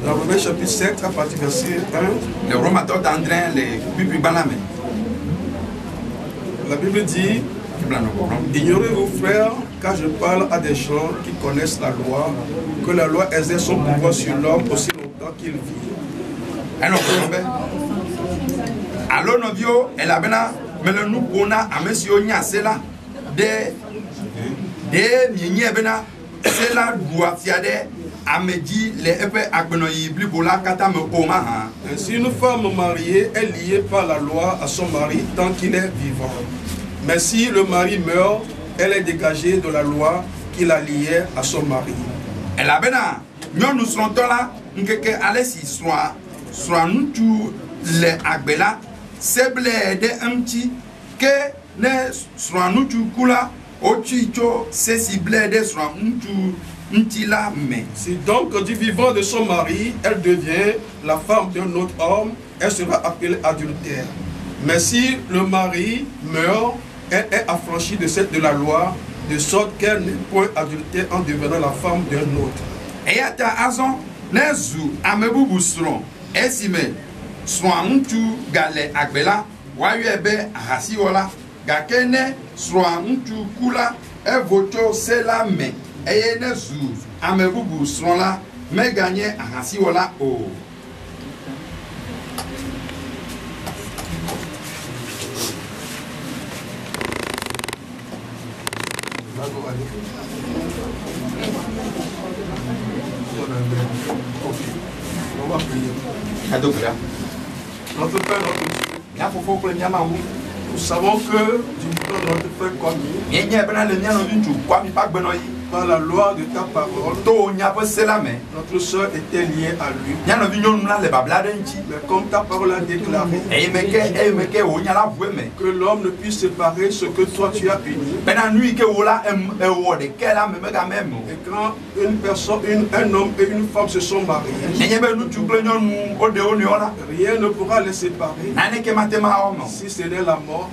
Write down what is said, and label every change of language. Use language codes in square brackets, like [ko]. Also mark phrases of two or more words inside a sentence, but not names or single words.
[fr] Dans Romains chapitre 7, à partir du verset 1, [ee] le Romatɔ ta andre le kpikpigbã me [fr] la Bible dit: [ee] bibla nɔ gbɔgblɔm [fr] ignorez-vous, frères, car je parle à des gens qui connaissent la loi, que la loi exerce son pouvoir sur l'homme aussi longtemps qu'il vit. [ee] enɔ gblɔm be alo nɔviwo elabena mele nu ƒo na ame siwo nya se la ɖe mienyae bena se la ɖua fia ɖe ame dzi le eƒe agbenɔyi blibo la katã me o mahã [fr] Ainsi, une femme mariée est liée par la loi à son mari tant qu'il est vivant. Mais si le mari meurt, elle est dégagée de la loi qui la liait à son mari. [ee] elabena nyɔnu srɔ̃tɔ la ŋkeke ale si srɔ̃a ŋutsu le agbe la se ble ɖe eŋuti ke ne srɔ̃a ŋutsu ku la wotsui tso se si ble ɖe srɔ̃a ŋutsu ŋuti la me [fr] Si donc du vivant de son mari, elle devient la femme d'un autre homme, elle sera appelée adultère. Mais si le mari meurt, elle est affranchie de la loi, de sorte qu'elle n'est point adultère en devenant la femme d'un autre. [ee] eya ta azɔ ne zu ame bubu srɔ̃ esime srɔ̃a ŋutsu gale agbe la woayɔe be ahasiwɔla gake ne srɔ̃a ŋutsu ku la evo tso se la me eye ne zu ame bubu srɔ̃ la meganye ahasiwɔla o. [fr] On va prier. Adokura. Notre Père, notre Dieu, [ee] Mia fofo kple mia mawu. [fr] nous savons que du vivant de notre frère Kwame, [ee] Mienye bena le mia nɔvi ŋutsu Kwame ƒe agbenɔ yi. [fr] Par la loi de ta parole, notre soeur était liée à lui. Mais comme ta parole a déclaré que l'homme ne puisse séparer ce que toi tu as uni. Et quand une personne, un homme et une femme se sont mariés, rien ne pourra les séparer si ce n'est la mort.